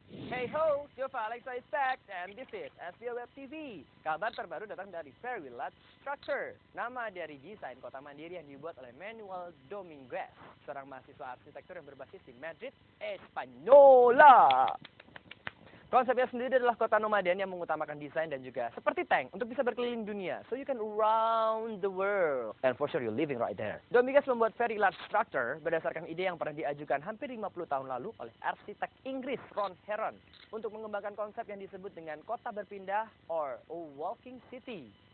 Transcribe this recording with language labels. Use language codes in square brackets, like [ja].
[en] Hey ho, Jova Alexa is back and this is SBO Web TV. [id] Kabar terbaru datang dari Very Large Structure. Nama dari desain kota mandiri yang dibuat oleh Manuel Dominguez, seorang mahasiswa arsitektur yang berbasis di Madrid, Espanyola. Konsepnya sendiri adalah kota nomaden yang mengutamakan desain dan juga seperti tank untuk bisa berkeliling dunia. [en] So you can around the world. And for sure you're living right there. [id] Dominguez membuat Very Large Structure berdasarkan ide yang pernah diajukan hampir 50 tahun lalu oleh arsitek Inggris Ron Heron untuk mengembangkan konsep yang disebut dengan kota berpindah [en] or a walking city.